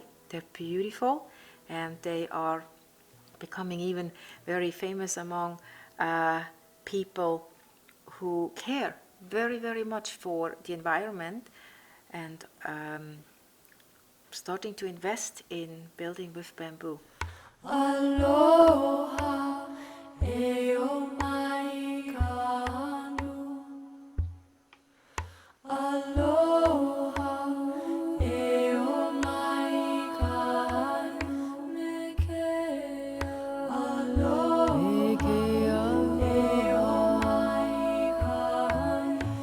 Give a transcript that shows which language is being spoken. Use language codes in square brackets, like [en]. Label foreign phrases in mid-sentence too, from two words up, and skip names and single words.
[en] They're beautiful, and they are becoming even very famous among people who care very, very much for the environment, and starting to invest in building with bamboo. [haw] Aloha, eo mai kanu. Aloha, eo mai kanu. Mekea. Aloha, eo mai kanu.